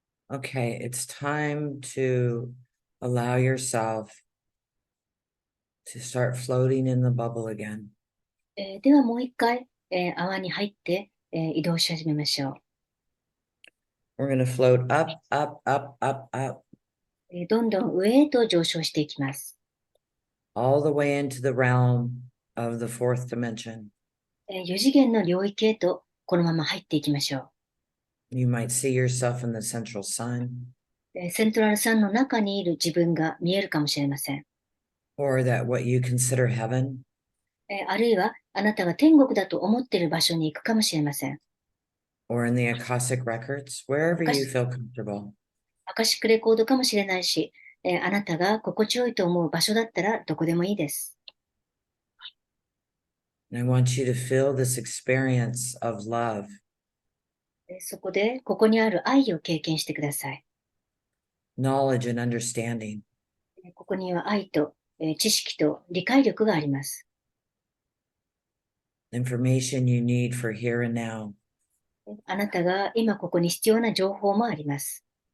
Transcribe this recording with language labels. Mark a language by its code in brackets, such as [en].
[en] Okay, it's time to allow yourself to start floating in the bubble again. [ja] ではもう一回、泡に入って、移動し始めましょう。 [en] We're going to float up, up, up, up, up, [ja] どんどん上へと上昇していきます。 [en] all the way into the realm of the fourth dimension. [ja] 4次元の領域へとこのまま入っていきましょ [en] You might see yourself in the central sun, [ja] う。セントラルサンの中にいる自分が見えるかもしれません。 [en] or that what you consider heaven [ja] あるいはあなたが天国だと思っている場所に行くかもしれません。 [en] or in the Akashic records, wherever [ja] アカ [en] you [ja] シ [en] feel comfortable. [ja] アカシックレコードかもしれないし、あなたが心地よいと思う場所だったらどこでもいいです。 [en] And I want you to feel this experience of love, [ja] そこでここにある愛を経験してください。 [en] knowledge, and understanding. [ja] ここには愛と、知識と理解力があります。 [en] Information you need for here and now. [ja] あなたが今ここに必要な情報もあります。